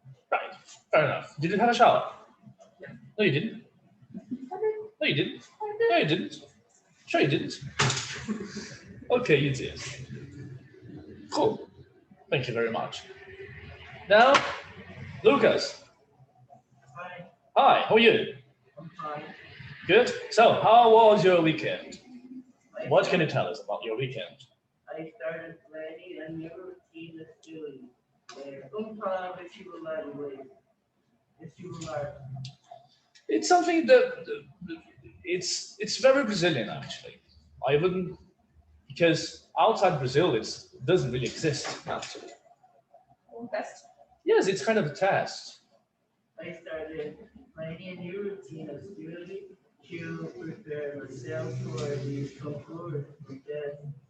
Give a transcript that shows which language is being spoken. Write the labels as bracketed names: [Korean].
[English] Right. Fair enough. Did you have a shower? No, you didn't. No, you didn't. No, you didn't. Sure, you didn't. Okay, you did. Cool. Thank you very much. Now, Lucas. Hi, Hi, how are you? I'm fine. Good. So, how was your weekend? What can you tell us about your weekend? I started planning a new routine of doing. [Portuguese] Como falar vestibular em inglês? Vestibular. [English] It's something that it's very Brazilian actually. I wouldn't, because outside Brazil it doesn't really exist actually. Test. Yes, it's kind of a test. I started planning a new routine of studying to prepare myself for the concours test.